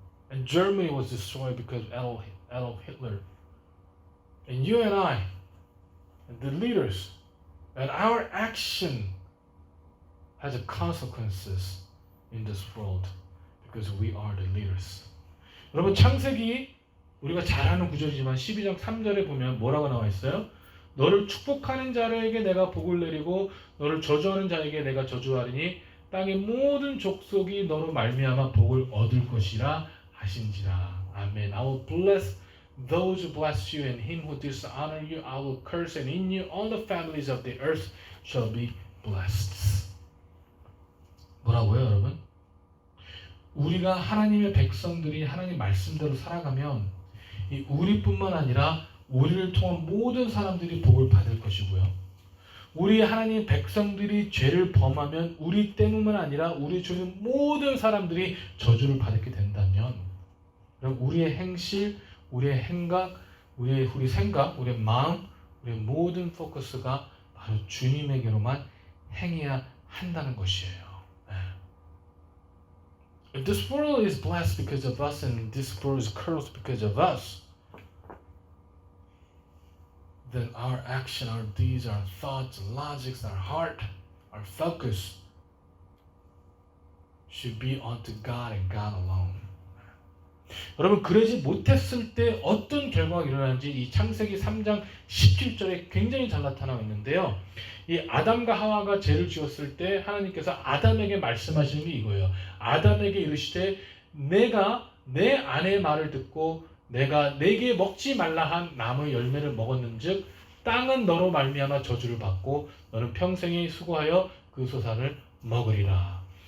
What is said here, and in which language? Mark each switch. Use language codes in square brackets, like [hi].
[en] And Germany was destroyed because of Adolf Hitler. And you and I, and the leaders, and our action has consequences in this world because we are the leaders. [ko] 여러분, 창세기 우리가 잘 아는 구절이지만 12장 3절에 보면 뭐라고 나와 있어요? 너를 축복하는 자에게 내가 복을 내리고 너를 저주하는 자에게 내가 저주하리니 땅의 모든 족속이 너로 말미암아 복을 얻을 것이라 하신지라. 아멘. [en] I will bless those who bless you, and him who dishonor you I will curse, and in you all the families of the earth shall be blessed. [ko] 뭐라고요, 여러분? 우리가 하나님의 백성들이 하나님 말씀대로 살아가면 이 우리뿐만 아니라 우리를 통한 모든 사람들이 복을 받을 것이고요. 우리 하나님 백성들이 죄를 범하면 우리 때문만 아니라 우리 주변 모든 사람들이 저주를 받게 된다면, 그럼 우리의 행실, 우리의 행각, 우리 생각, 우리의 마음, 우리의 모든 포커스가 바로 주님에게로만 행해야 한다는 것이에요. [en] If this world is blessed because of us and this world is cursed because of us, then our action, our deeds, our thoughts, logics, our heart, our focus should be onto God and God alone. [ko] 여러분 그러지 못했을 때 어떤 결과가 일어나는지 이 창세기 3장 17절에 굉장히 잘 나타나고 있는데요. 이 아담과 하와가 죄를 지었을 때 하나님께서 아담에게 말씀하시는 게 이거예요. 아담에게 이르시되 내가 내 아내의 말을 듣고 내가 내게 먹지 말라 한 나무의 열매를 먹었는즉 땅은 너로 말미암아 저주를 받고 너는 평생에 수고하여 그 소산을 먹으리라.